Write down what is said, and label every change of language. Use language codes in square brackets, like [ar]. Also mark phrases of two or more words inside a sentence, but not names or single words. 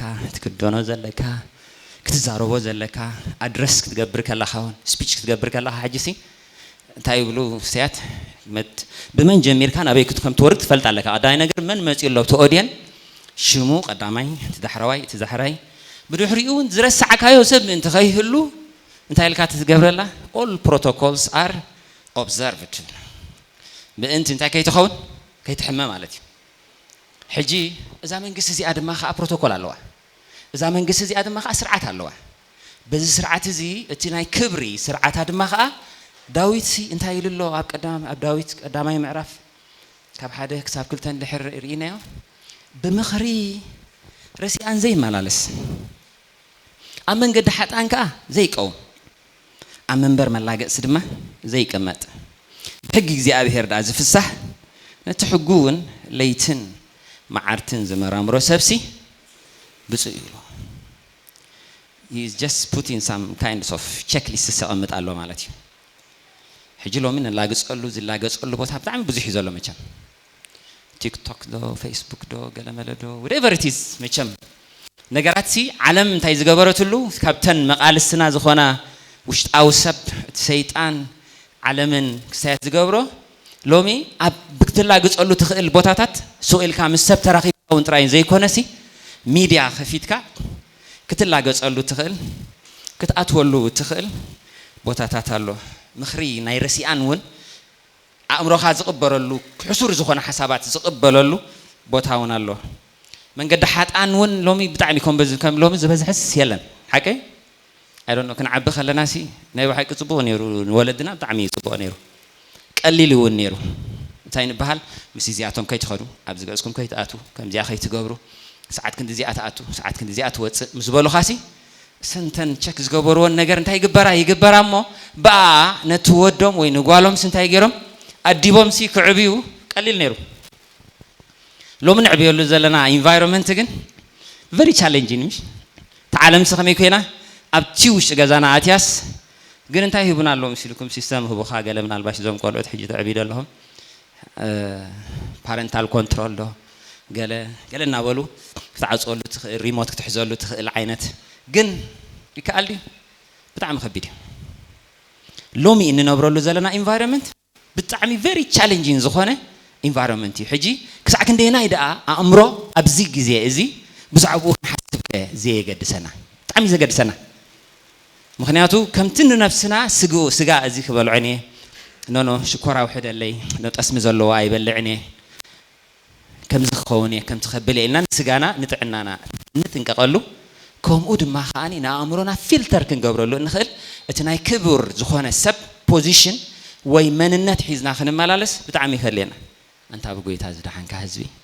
[ti] ትክደኖ ዘለካ ክትዛረቦ ዘለካ ኣድረስ ክትገብር ከለኻ ስፒች ክትገብር ከለኻ ሕጂሲ እንታይ ይብሉ ስያት ብመን ጀሚርካ ናበይ ክትከም ትወርድ ትፈልጥ ኣለካ ቀዳማይ ነገር መን መጽኡ ኣሎ ተኦድየን ሽሙ ቀዳማይ ትዳሕራዋይ ትዛሕራይ ብድሕሪኡ ዝረሳዓካዮ ሰብ ምእንቲ ከይህሉ እንታይ ኢልካ ትገብረላ [en] all protocols are observed [ti] ምእንቲ እንታይ ከይትኸውን ከይትሕመ ማለት እዩ ሕጂ እዛ መንግስቲ እዚኣ ድማ ከዓ ፕሮቶኮል ኣለዋ እዛ መንግስቲ እዚኣ ድማ ከዓ ስርዓት ኣለዋ በዚ ስርዓት እዚ እቲ ናይ ክብሪ ስርዓታ ድማ ከዓ ዳዊት እንታይ ኢሉሎ ኣብ ዳዊት ቀዳማይ ምዕራፍ ካብ 1 ክሳብ 2 ድሕር ርኢናዮ ብምኽሪ ረሲኣን ዘይመላለስ ኣብ መንገዲ ሓጣን ከዓ ዘይቀውም ኣብ መንበር መላገጽ ድማ ዘይቀመጥ ብሕጊ እግዚአብሔር ዳ ዝፍሳሕ ነቲ ሕጉውን ለይትን መዓርትን ዝመራምሮ ሰብሲ ብፁዕ ይብሎ [en] he is just putting some kinds of checklist [ti] ሰቀምጥ ኣሎ ማለት እዩ ሕጂ ሎሚ ንላገጸሉ ዝላገጸሉ ቦታ ብጣዕሚ ብዙሕ ይዘሎ መቸም ቲክቶክ ዶ ፌስቡክ ዶ ገለመለዶ [en] whatever it is [ti] መቸም ነገራት ዓለም እንታይ ዝገበረትሉ ካብተን መቃልስና ዝኾና ውሽጣዊ ሰብ ሰይጣን ዓለምን ክሳያት ዝገብሮ ሎሚ ኣብ ብትላግጸሉ ትኽእል ቦታታት ሱኢልካ ምስ ሰብ ተራኺብውን ጥራይን ዘይኮነሲ ሚድያ ከፊትካ ክትላገጸሉ ትኽእል ክትኣትወሉ ትኽእል ቦታታት ኣሎ ምኽሪ ናይ ረሲኣን ውን ኣእምሮኻ ዝቕበረሉ ሕሱር ዝኾነ ሓሳባት ዝቕበለሉ ቦታውን ኣሎ መንገዲ ሓጣን ውን ሎሚ ብጣዕሚ ከም ሎሚ ዝበዝሕስ የለን ሓቂ [en] I don't know [ti] ክንዓቢ ከለናሲ ናይ ባሕቂ ጽቡቕ ነይሩ ወለድና ብጣዕሚ ጽቡቕ ነይሩ ቀሊል ውን ነይሩ እንታይ ንበሃል ምስ እዚኣቶም ከይትኸዱ ኣብ ዝገጽኩም ከይትኣቱ ከምዚኣ ከይትገብሩ ሰዓት ክንዲ እዚኣ ተኣቱ ሰዓት ክንዲ እዚኣ ትወፅእ ምስ በሉኻሲ ስንተን ቸክ ዝገበርዎን ነገር እንታይ ይግበራ እሞ በኣ ነቲ ወዶም ወይ ንጓሎም ስንታይ ገይሮም ኣዲቦም ሲ ክዕብዩ ቀሊል ነይሩ ሎሚ ንዕብየሉ ዘለና ኢንቫይሮንመንት ግን [en] very challenging [ti] ምሽ ተዓለም ከመይ ኮይና ኣብቲ ውሽጢ ገዛና ኣትያስ ግን እንታይ ይሁብና ኣሎ ምስልኩም ሲስተም ህቡኻ ገለ ምናልባሽ ዞም ቆልዑት ሕጂ ተዕቢድ ኣለኹም [en] parental control [ti] ዶ ገለ እናበሉ ክትዓፅወሉ ትኽእል ሪሞት ክትሕዘሉ ትኽእል ዓይነት ግን ይከኣል ድዩ ብጣዕሚ ከቢድ እዩ ሎሚ እንነብረሉ ዘለና ኢንቫይሮንመንት ብጣዕሚ [en] very challenging [ti] ዝኾነ ኢንቫይሮንመንት እዩ ሕጂ ክሳዕ ክንደይናይ ደኣ ኣእምሮ ኣብዚ ግዜ እዚ ብዛዕባኡ ክንሓስብ ዘየገድሰና ብጣዕሚ ዘገድሰና ምክንያቱ ከምቲ ንነፍስና ስጋ እዚ ክበልዖን እየ ኖ ሽኮራዊ ሕደለይ ጠስሚ ዘለዎ ኣይበልዕን እየ ከምዚ ክኸውን እየ ከምቲ ከብል እየ ኢልና ስጋና ንጥዕናና ንጥንቀቐሉ ከምኡ ድማ ከዓኒ ንኣእምሮና ፊልተር ክንገብረሉ ንኽእል እቲ ናይ ክቡር ዝኾነ ሰብ ፖዚሽን ወይ መንነት ሒዝና ክንመላለስ ብጣዕሚ ይኸልየና ኣንታ ብጎይታ ዝደሓንካ ህዝቢ